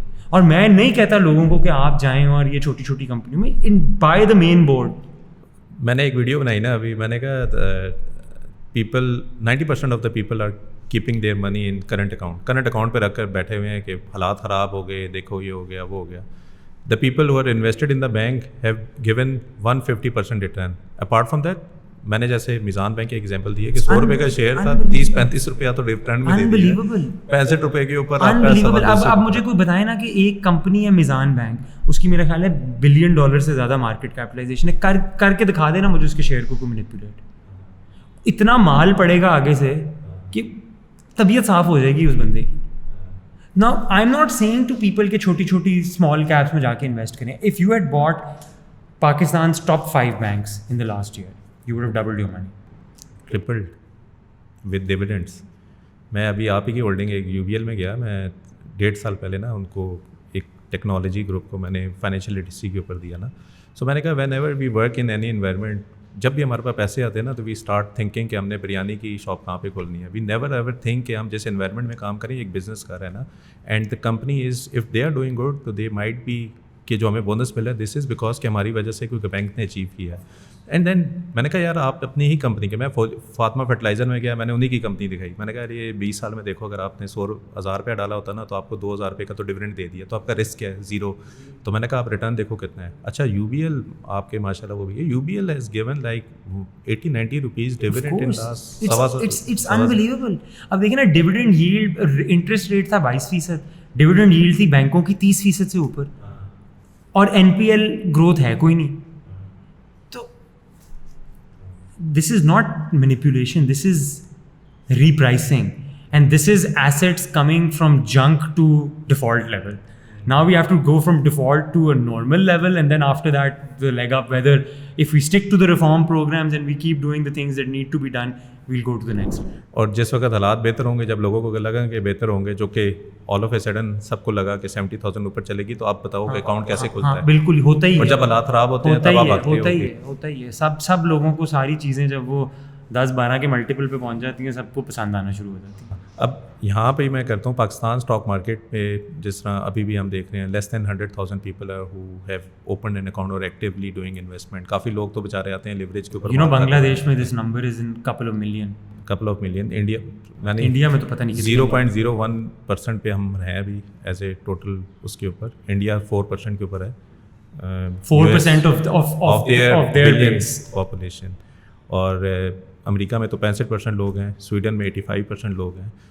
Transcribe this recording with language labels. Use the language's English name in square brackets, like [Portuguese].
[Urdu] اور میں نہیں کہتا لوگوں کو کہ آپ جائیں اور یہ چھوٹی چھوٹی کمپنیوں میں بائی دا مین بورڈ. میں نے ایک ویڈیو بنائی نا ابھی, میں نے کہا [English] people 90% of the people are keeping their money in current account [Urdu] پہ رکھ کر بیٹھے ہوئے ہیں کہ حالات خراب ہو گئے, دیکھو یہ ہو گیا وہ ہو گیا. [English] The people who are invested in the bank have given 150% return. [Urdu] Apart from that میں نے جیسے میزان بینک کی ایگزامپل دی ہے کہ 100 روپے کا شیئر تھا, 30-35 روپیہ تو ریٹرن میں دے دیا, 65 روپے کے اوپر. اب مجھے کوئی بتائے نا کہ ایک کمپنی ہے میزان بینک, اس کی میرا خیال ہے $1 بلین سے زیادہ مارکیٹ کیپٹلائزیشن ہے, کر کے دکھا دینا مجھے اس کے شیئر کو کوئی مینیپولیٹ. اتنا مال پڑے گا آگے سے کہ طبیعت صاف ہو جائے گی اس بندے کی. [English] Now I am not saying to people [Urdu] کہ چھوٹی چھوٹی small caps میں جا کے انویسٹ کریں. [English] If you had bought Pakistan's top 5 banks in the last year, you would have doubled your money. Tripled with dividends. [Urdu] میں ابھی آپ ہی کی ہولڈنگ ایک UBL میں گیا, میں 1.5 سال پہلے نا ان کو ایک ٹیکنالوجی گروپ کو میں نے فائنینشیل لٹریسی کے اوپر دیا نا. سو میں نے کہا [English] whenever we work in any environment, [Urdu] جب بھی ہمارے پاس پیسے آتے ہیں نا تو وی اسٹارٹ تھنکنگ کہ ہم نے بریانی کی شاپ کہاں پہ کھولنی ہے. [English] we never ever think [Urdu] کہ ہم جس انوائرمنٹ میں کام کریں ایک بزنس کر رہے ہیں نا, and the company is if they are doing good تو دے مائٹ بی کہ جو ہمیں بونس ملا دس از بیکاز کہ ہماری وجہ سے کوئی بینک نے اچیو کیا ہے. اینڈ دین میں نے کہا یار آپ اپنی ہی کمپنی کے, میں فاطمہ فرٹیلائزر میں گیا, میں نے انہیں کی کمپنی دکھائی, میں نے کہا یہ 20 سال میں دیکھو اگر آپ نے 100,000 روپیہ ڈالا ہوتا نا تو آپ کو 2,000 روپے کا تو ڈویڈنڈ دے دیا, تو آپ کا رسک کیا ہے؟ 0. تو میں نے کہا آپ ریٹرن دیکھو کتنا ہے. اچھا UBL آپ کے ماشاء اللہ وہ بھی ہے, [English] UBL has given like 80-90 rupees dividend in last. It's unbelievable. [Urdu] اب دیکھیں نا ڈویڈنڈ ییلڈ, انٹرسٹ ریٹ تھا 22%, ڈویڈنڈ ییلڈ تھی بینکوں کی 30% سے اوپر, اور NPL گروتھ ہے کوئی نہیں. [English] This is not manipulation, this is repricing, and this is assets coming from junk to default level. Now we have to go from default to a normal level, and then after that the leg up, whether if we stick to the reform programs and we keep doing the things that need to be done, we'll go to the next. [Urdu] اور جس وقت حالات بہتر ہوں گے, جب لوگوں کو لگا کہ بہتر ہوں گے, جو کہ [English] all of a sudden [Urdu] سب کو لگا کہ 70,000 اوپر چلے گی, تو آپ بتاؤ کہ اکاؤنٹ کیسے کھلتا ہے. بالکل ہوتا ہی ہے. اور جب حالات خراب ہوتے ہیں تب آپ ہوتا ہی ہے. سب لوگوں کو ساری چیزیں جب وہ 10-12 کے ملٹیپل پہ پہنچ جاتی ہیں, سب کو پسند آنا شروع ہو جاتی ہیں. اب یہاں پہ میں کرتا ہوں پاکستان اسٹاک مارکیٹ میں, جس طرح ابھی بھی ہم دیکھ رہے ہیں [English] Less than 100,000 people are who have opened an account or actively doing investment. [Urdu] کافی لوگ تو بےچارے آتے ہیں لیوریج کے اوپر. بنگلہ دیش میں [English] this number is in couple of million. [Urdu] India میں تو پتہ نہیں 0.01% پہ ہم ہیں ابھی ایز اے ٹوٹل اس کے اوپر. انڈیا 4% کے اوپر ہے, [English] 4% of their [Urdu] پاپولیشن. اور امریکہ میں تو 65% لوگ ہیں, سویڈن میں 85% لوگ ہیں.